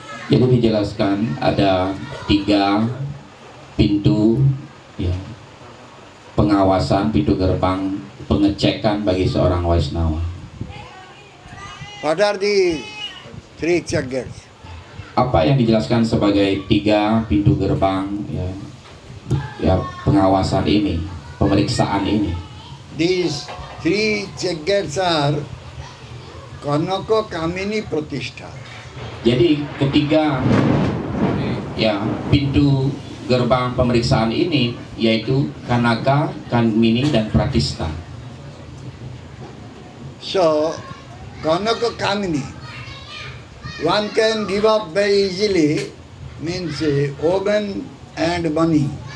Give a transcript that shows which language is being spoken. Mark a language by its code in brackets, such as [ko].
[id] Jadi dijelaskan ada 3 pintu ya, pengawasan, pintu gerbang pengecekan bagi seorang Waisnawa. [en] What are the 3 check gates? [id] Apa yang dijelaskan sebagai 3 pintu gerbang ya pengawasan ini, pemeriksaan ini? [en] These 3 check gates are Kanaka Kamini Pratishtha. [id] Jadi ketiga ya pintu gerbang pemeriksaan ini yaitu Kanaka, Kamini dan Pratista. [en] So, Kanaka Kamini, one can give up very easily, means woman and money.